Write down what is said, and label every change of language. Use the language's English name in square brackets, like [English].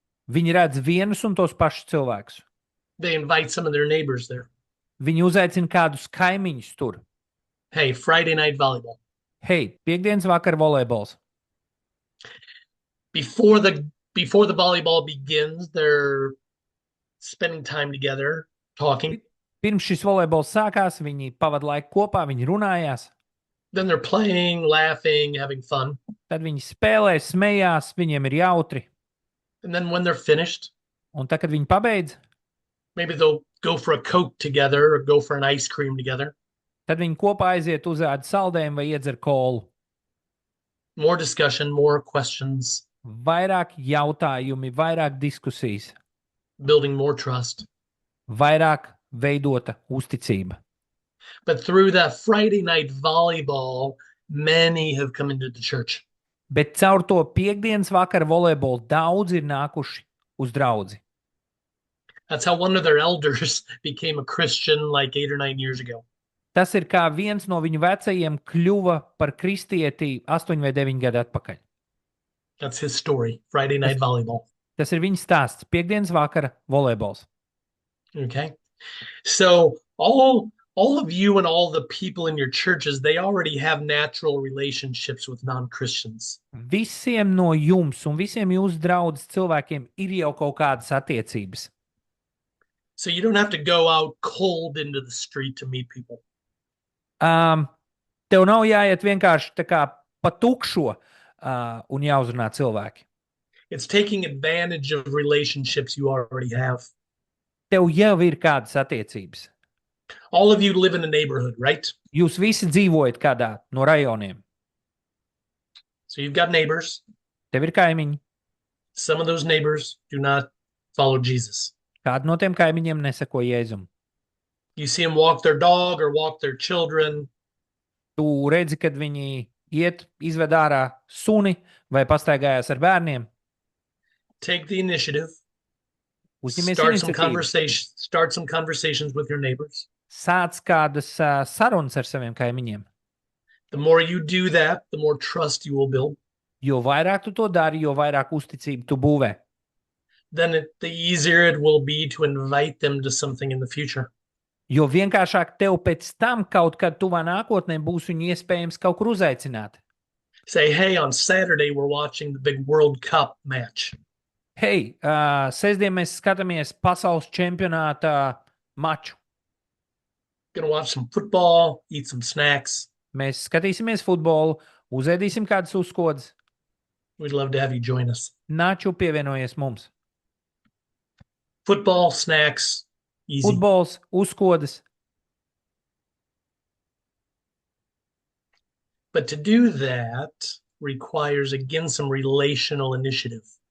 [Latvian] Viņi redz vienus un tos pašus cilvēkus. [English] They invite some of their neighbors there. [Latvian] Viņi uzaicina kādus kaimiņus tur. [English] Hey, Friday night volleyball. [Latvian] Hei, piekdienas vakar volejbols. [English] Before the volleyball begins, they're spending time together, talking. [Latvian] Pirms šis volejbols sākās, viņi pavada laiku kopā, viņi runājās. [English] Then they're playing, laughing, having fun. [Latvian] Tad viņi spēlē, smējās, viņiem ir jautri. [English] And then when they're finished, [Latvian] Un tad, kad viņi pabeidz, [English] maybe they'll go for a Coke together or go for an ice cream together. [Latvian] tad viņi kopā aiziet uz ēdu saldējumu vai iedzer kolu. [English] More discussion, more questions, [Latvian] Vairāk jautājumi, vairāk diskusijas, [English] building more trust. [Latvian] vairāk veidota uzticība. [English] But through that Friday night volleyball, many have come into the church. [Latvian] Bet caur to piekdienas vakara volejbolu daudz ir nākuši uz draudzi. [English] That's how one of their elders became a Christian like 8 or 9 years ago. [Latvian] Tas ir kā viens no viņu vecajiem kļuva par kristieti 8 vai 9 gadu atpakaļ. [English] That's his story, Friday night volleyball. [Latvian] Tas ir viņa stāsts. Piekdienas vakara volejbols. [English] Okay. So all of you and all the people in your churches, they already have natural relationships with non-Christians. [Latvian] Visiem no jums un visiem jūsu draudzes cilvēkiem ir jau kaut kādas attiecības. [English] So you don't have to go out cold into the street to meet people. [Latvian] Tev nav jāiet vienkārši tā kā pa tukšo un jāuzrunā cilvēki. [English] It's taking advantage of relationships you already have. [Latvian] Tev jau ir kādas attiecības. [English] All of you live in a neighborhood, right? [Latvian] Jūs visi dzīvojat kādā no rajoniem. [English] So you've got neighbors. [Latvian] Tev ir kaimiņi. [English] Some of those neighbors do not follow Jesus. [Latvian] Kādi no tiem kaimiņiem neseko Jēzum. [English] You see them walk their dog or walk their children. [Latvian] Tu redzi, kad viņi iet, izved ārā suni vai pastaigājās ar bērniem. [English] Take the initiative. [Latvian] Uzņemies [English] Start some conversations with your neighbors. [Latvian] Sāc kādas sarunas ar saviem kaimiņiem. [English] The more you do that, the more trust you will build. [Latvian] Jo vairāk tu to dari, jo vairāk uzticību tu būvē. [English] Then the easier it will be to invite them to something in the future. [Latvian] Jo vienkāršāk tev pēc tam kaut kad tuvā nākotnē būs viņu iespējams kaut kur uzaicināt. [English] Say, hey, on Saturday we're watching the big World Cup match. [Latvian] Hei, sestdien mēs skatāmies pasaules čempionāta maču. [English] Gonna watch some football, eat some snacks. [Latvian] Mēs skatīsimies futbolu, uzēdīsim kādas uzkodas. [English] We'd love to have you join us. [Latvian] Nāču pievienojies mums. [English] Football, snacks, easy. [Latvian] Futbols, uzkodas. [English] But to do that requires, again, some relational initiative.